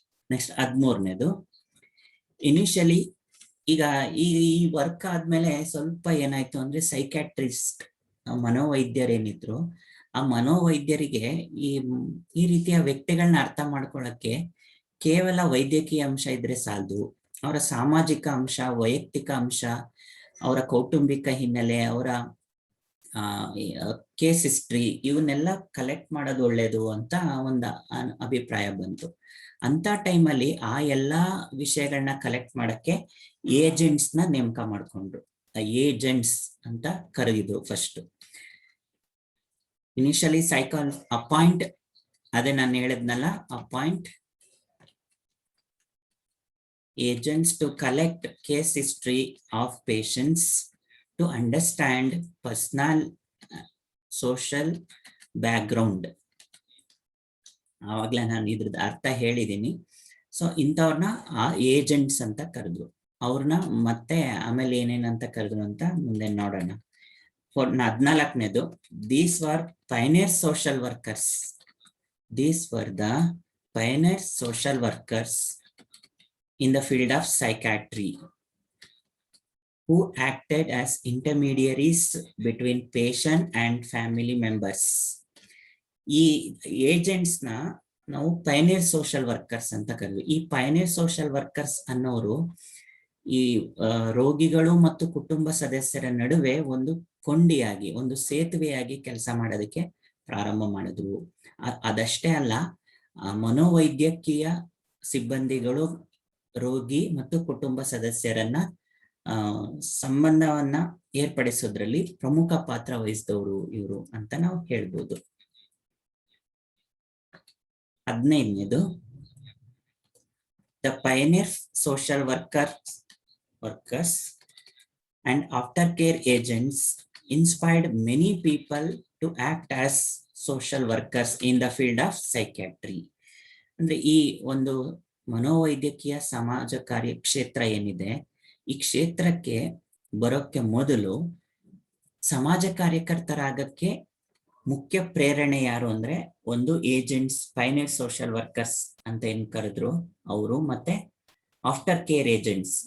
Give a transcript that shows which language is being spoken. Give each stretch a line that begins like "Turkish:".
Kannada: Next 13ನೇದು, initially ಈಗ ಈ work ಆದ್ಮೇಲೆ ಸ್ವಲ್ಪ ಏನಾಯ್ತು ಅಂದ್ರೆ, ಸೈಕ್ಯಾಟ್ರಿಸ್ಟ್ ಮನೋವೈದ್ಯರೇನಿದ್ರು ಆ ಮನೋವೈದ್ಯರಿಗೆ ಈ ರೀತಿಯ ವ್ಯಕ್ತಿಗಳನ್ನ ಅರ್ಥ ಮಾಡ್ಕೊಳ್ಳಕ್ಕೆ ಕೇವಲ ವೈದ್ಯಕೀಯ ಅಂಶ ಇದ್ರೆ ಸಾಲದು, ಅವರ ಸಾಮಾಜಿಕ ಅಂಶ, ವೈಯಕ್ತಿಕ ಅಂಶ, ಅವರ ಕೌಟುಂಬಿಕ ಹಿನ್ನೆಲೆ, ಅವರ ಕೇಸ್ ಹಿಸ್ಟ್ರಿ, ಇವನ್ನೆಲ್ಲ ಕಲೆಕ್ಟ್ ಮಾಡೋದು ಒಳ್ಳೇದು ಅಂತ ಒಂದು ಅಭಿಪ್ರಾಯ ಬಂತು. ಅಂತ ಟೈಮಲ್ಲಿ ಆ ಎಲ್ಲಾ ವಿಷಯಗಳನ್ನ ಕಲೆಕ್ಟ್ ಮಾಡಕ್ಕೆ ಏಜೆಂಟ್ಸ್ ನ ನೇಮಕ ಮಾಡ್ಕೊಂಡ್ರು. ಏಜೆಂಟ್ಸ್ ಅಂತ ಕರೆದಿದ್ರು ಫಸ್ಟ್.
English: initially appoint,
Kannada: ಅದೇ ನಾನು ಹೇಳಿದ್ನಲ್ಲ,
English: Appoint agents to collect case history of patients to understand personal social background.
Kannada: ಆವಾಗ್ಲೇ ನಾನು ಇದ್ರದ್ದು ಅರ್ಥ ಹೇಳಿದ್ದೀನಿ. ಸೊ ಇಂಥವ್ರನ್ನ ಆ ಏಜೆಂಟ್ಸ್ ಅಂತ ಕರೆದ್ರು. ಅವ್ರನ್ನ ಮತ್ತೆ ಆಮೇಲೆ ಏನೇನಂತ ಕರೆದ್ರು ಅಂತ ಮುಂದೆ ನೋಡೋಣ.
English: 14ನೇದು, these were pioneer social workers. These were the pioneer social workers in the field of psychiatry who acted as intermediaries between patient and family members.
Kannada: ಈ ಏಜೆಂಟ್ಸ್ ನ ನಾವು ಪೈನಿಯರ್ ಸೋಷಿಯಲ್ ವರ್ಕರ್ಸ್ ಅಂತ ಕರೆದ್ವಿ. ಈ ಪೈನಿಯರ್ ಸೋಷಿಯಲ್ ವರ್ಕರ್ಸ್ ಅನ್ನೋರು ಈ ರೋಗಿಗಳು ಮತ್ತು ಕುಟುಂಬ ಸದಸ್ಯರ ನಡುವೆ ಒಂದು ಕೊಂಡಿಯಾಗಿ, ಒಂದು ಸೇತುವೆಯಾಗಿ ಕೆಲಸ ಮಾಡೋದಕ್ಕೆ ಪ್ರಾರಂಭ ಮಾಡಿದ್ರು. ಅದಷ್ಟೇ ಅಲ್ಲ, ಮನೋವೈದ್ಯಕೀಯ ಸಿಬ್ಬಂದಿಗಳು ರೋಗಿ ಮತ್ತು ಕುಟುಂಬ ಸದಸ್ಯರನ್ನ ಸಂಬಂಧವನ್ನ ಏರ್ಪಡಿಸೋದ್ರಲ್ಲಿ ಪ್ರಮುಖ ಪಾತ್ರ ವಹಿಸಿದವರು ಇವರು ಅಂತ ನಾವು ಹೇಳ್ಬೋದು.
English: 15ನೇದು, the pioneer social workers and aftercare agents inspired many people to act as social workers in the field of psychiatry.
Kannada: ಅಂದ್ರೆ ಈ ಒಂದು ಮನೋವೈದ್ಯಕೀಯ ಸಮಾಜ ಕಾರ್ಯ ಕ್ಷೇತ್ರ ಏನಿದೆ, ಈ ಕ್ಷೇತ್ರಕ್ಕೆ ಬರೋಕ್ಕೆ ಮೊದಲು ಸಮಾಜ ಕಾರ್ಯಕರ್ತರಾಗಕ್ಕೆ ಮುಖ್ಯ ಪ್ರೇರಣೆ ಯಾರು ಅಂದ್ರೆ ಒಂದು ಏಜೆಂಟ್ಸ್, ಪೈನಿಯರ್ ಸೋಷಿಯಲ್ ವರ್ಕರ್ಸ್ ಅಂತ ಏನ್ ಕರೆದ್ರು ಅವರು, ಮತ್ತೆ ಆಫ್ಟರ್ ಕೇರ್ ಏಜೆಂಟ್ಸ್.